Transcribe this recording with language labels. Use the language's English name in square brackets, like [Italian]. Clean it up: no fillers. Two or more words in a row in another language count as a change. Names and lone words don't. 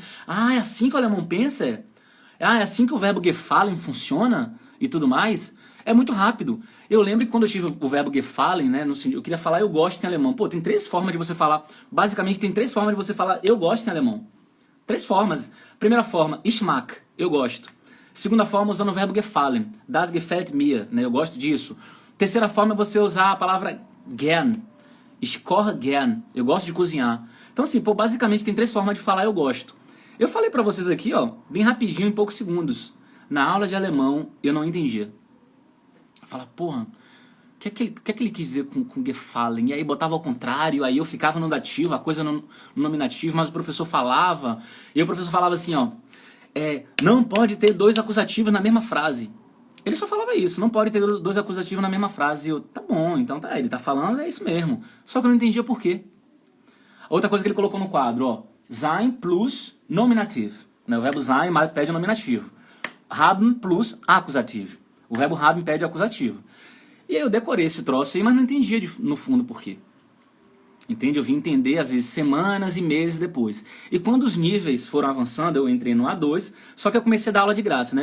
[Portuguese] Ah, é assim que o alemão pensa? Ah, é assim que o verbo gefallen funciona? E tudo mais? É muito rápido. Eu lembro que quando eu tive o verbo gefallen, né, eu queria falar eu gosto em alemão. Pô, tem 3 formas de você falar. Basicamente tem 3 formas de você falar eu gosto em alemão. 3 formas. Primeira forma, [German] ich mag, [Portuguese] eu gosto. Segunda forma, usando o verbo gefallen, [German] das gefällt mir, [Portuguese] né, eu gosto disso. Terceira forma é você usar a palavra gern, [German] ich koche gern, [Portuguese] eu gosto de cozinhar. Então assim, pô, basicamente tem 3 formas de falar eu gosto. Eu falei pra vocês aqui, ó, bem rapidinho, em poucos segundos. Na aula de alemão, eu não entendia. Fala, porra, o que é que ele quis dizer com gefallen? E aí botava ao contrário, aí eu ficava no dativo, a coisa no nominativo, mas o professor falava, e o professor falava assim, ó, não pode ter 2 acusativos na mesma frase. Ele só falava isso, não pode ter 2 acusativos na mesma frase. E eu, tá bom, então tá, ele tá falando, é isso mesmo. Só que eu não entendia por quê. Outra coisa que ele colocou no quadro, ó, [German] sein plus nominativ. [Portuguese] Né, o verbo sein pede o nominativo. [German] Haben plus acusativo. [Portuguese] O verbo haben pede o acusativo. E aí eu decorei esse troço aí, mas não entendia no fundo por quê. Entende? Eu vim entender, às vezes, semanas e meses depois. E quando os níveis foram avançando, eu entrei no A2, só que eu comecei a dar aula de graça, né?